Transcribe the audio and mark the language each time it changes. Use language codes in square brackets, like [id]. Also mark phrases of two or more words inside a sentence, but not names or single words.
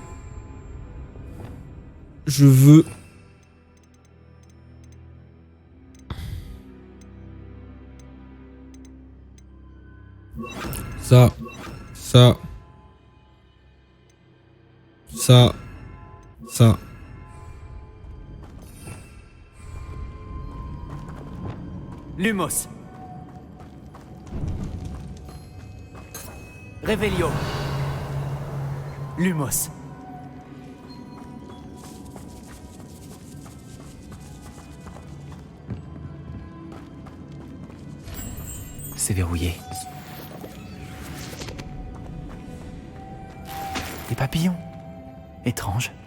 [fr] Je veux. Ça. Ça. Ça. Ça. Lumos. Revelio. Lumos. C'est verrouillé. Des papillons. Étrange.